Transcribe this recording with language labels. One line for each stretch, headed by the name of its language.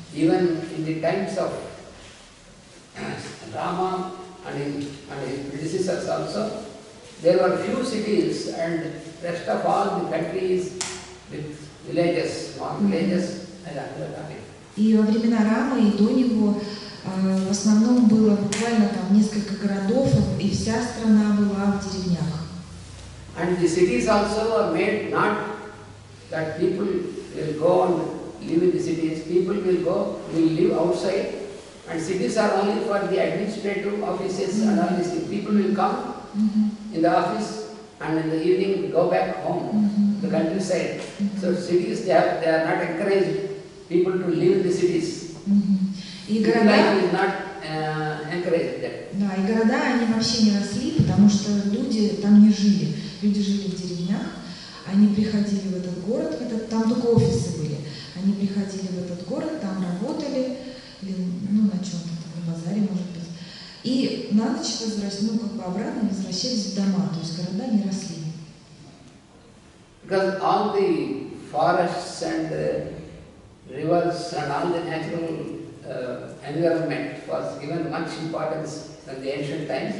English: Even in the times of Rama and his predecessors also, there were few cities and rest of all the countries with villages, small villages and other.
Russian: И во времена Рамы и до него в основном было буквально там несколько городов, и вся страна была в деревнях.
English: And the cities also are made not that people will go and live in the cities. People will live outside, and cities are only for the administrative offices and all these things. People will come in the office and in the evening go back home, the countryside. So cities, they are not encouraged people to live in the cities.
Russian: И города,
English: is not encouraged them.
Russian: Да, и города, они вообще не росли, потому что люди там не жили. Люди жили в деревнях, они приходили в этот город, там только офисы были. Они приходили в этот город, там работали, или, на чем-то там, на базаре, может быть. И на ночь обратно возвращались в дома, то есть города не росли.
English: Because all the forests and rivers and all the natural environment was given much importance in the ancient times.